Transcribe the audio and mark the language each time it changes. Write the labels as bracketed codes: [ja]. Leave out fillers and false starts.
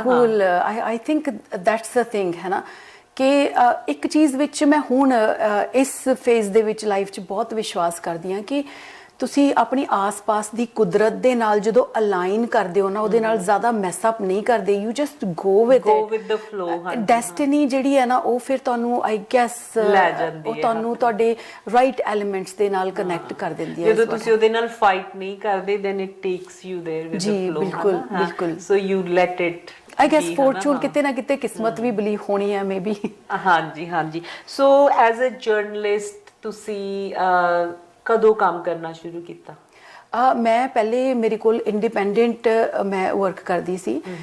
[pa] ਬਿਲਕੁਲ, [en] I think that's the thing, [pa] ਹੈ ਨਾ, ਕਿ ਇੱਕ ਚੀਜ਼ ਵਿੱਚ ਮੈਂ ਹੁਣ ਇਸ ਫੇਜ਼ ਦੇ ਵਿੱਚ ਲਾਈਫ 'ਚ ਬਹੁਤ ਵਿਸ਼ਵਾਸ ਕਰਦੀ ਹਾਂ ਕਿ ਤੁਸੀਂ ਆਪਣੀ ਆਸ-ਪਾਸ ਦੀ ਕੁਦਰਤ ਦੇ ਨਾਲ ਜਦੋਂ ਅਲਾਈਨ ਕਰਦੇ ਹੋ ਨਾ, ਉਹਦੇ ਨਾਲ ਜ਼ਿਆਦਾ ਮੈਸ ਅਪ ਨਹੀਂ ਕਰਦੇ, [en] You just go with the flow. [pa] Destiny ਜਿਹੜੀ ਹੈ ਨਾ, ਉਹ ਫਿਰ ਤੁਹਾਨੂੰ [en] I guess [pa] ਲੈ ਜਾਂਦੀ ਹੈ, ਉਹ ਤੁਹਾਨੂੰ ਤੁਹਾਡੇ ਰਾਈਟ ਐਲੀਮੈਂਟਸ ਦੇ ਨਾਲ ਕਨੈਕਟ ਕਰ ਦਿੰਦੀ ਹੈ। ਜਦੋਂ ਤੁਸੀਂ ਉਹਦੇ ਨਾਲ ਫਾਈਟ ਨਹੀਂ ਕਰਦੇ, [en] then it takes you there with the flow, [pa] ਬਿਲਕੁਲ ਬਿਲਕੁਲ। [en] so you let it I guess [pa] fortune ਕਿਤੇ ਨਾ ਕਿਤੇ ਕਿਸਮਤ ਵੀ ਬਲੀਵ ਹੋਣੀ ਹੈ, ਮੇਬੀ। ਹਾਂਜੀ ਹਾਂਜੀ। ਸੋ [en] as a journalist [pa] ਤੁਸੀਂ ਕਦੋਂ ਕੰਮ ਕਰਨਾ ਸ਼ੁਰੂ ਕੀਤਾ? ਮੈਂ ਪਹਿਲੇ, ਮੇਰੇ ਕੋਲ ਇੰਡੀਪੈਂਡੈਂਟ ਮੈਂ ਵਰਕ ਕਰਦੀ ਸੀ।